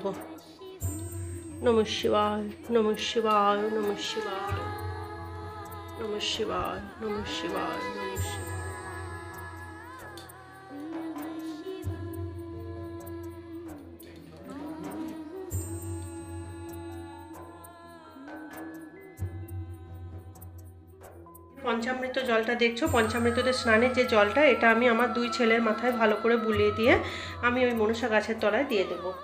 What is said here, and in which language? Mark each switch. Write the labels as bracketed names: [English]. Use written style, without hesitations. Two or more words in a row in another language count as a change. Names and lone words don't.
[Sanskrit] নমঃ শিবায়, নমঃ শিবায়, নমঃ শিবায়, নমঃ শিবায়, নমঃ শিবায়, নমঃ শিবায়। [Bangla] পঞ্চামৃত জলটা দেখছো, পঞ্চামৃততে স্নানের যে জলটা, এটা আমি আমার 2 ছেলের মাথায় ভালো করে বুলিয়ে দিয়ে আমি ওই মনসা গাছের তলায় দিয়ে দেব।